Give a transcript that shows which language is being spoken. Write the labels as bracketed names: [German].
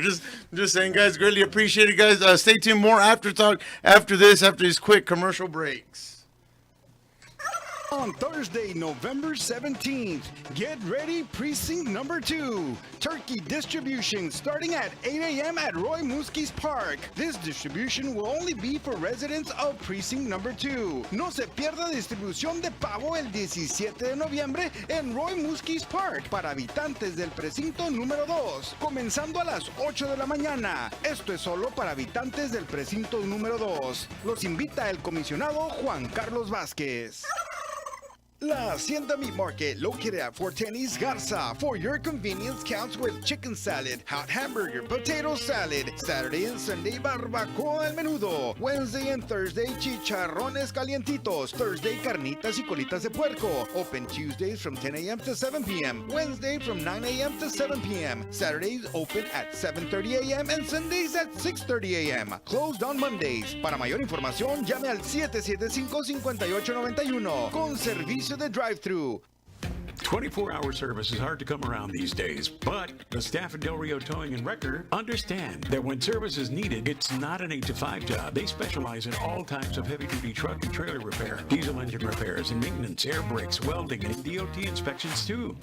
[English] Just saying, guys, greatly appreciate it, guys. Stay tuned. More after talk after these quick commercial breaks. On Thursday, November 17th, get ready, Precinct Number 2. Turkey distribution starting at 8 a.m. at Roy Muski's Park. This distribution will only be for residents of Precinct Number 2. [Spanish] No se pierda distribución de pavo el 17 de noviembre en Roy Muski's Park para habitantes del precinto número 2, comenzando a las 8 de la mañana. Esto es solo para habitantes del precinto número 2. Los invita el comisionado Juan Carlos Vázquez. [English] La Hacienda Meat Market, located at 410 East Garza. For your convenience, counts with chicken salad, hot hamburger, potato salad. Saturday and Sunday, [Spanish] barbacoa al menudo. [English] Wednesday and Thursday, [Spanish] chicharrones calientitos. [English] Thursday, [Spanish] carnitas y colitas de puerco. [English] Open Tuesdays from 10 a.m. to 7 p.m. Wednesday from 9 a.m. to 7 p.m. Saturdays open at 7:30 a.m. and Sundays at 6:30 a.m. Closed on Mondays. [Spanish] Para mayor información, llame al 775-5891 con servicio de drive-thru. [English] 24-hour service is hard to come around these days, but the staff at Del Rio Towing and Wrecker understand that when service is needed, it's not an 8-to-5 job. They specialize in all types of heavy-duty truck and trailer repair, diesel engine repairs and maintenance, air brakes, welding, and DOT inspections too.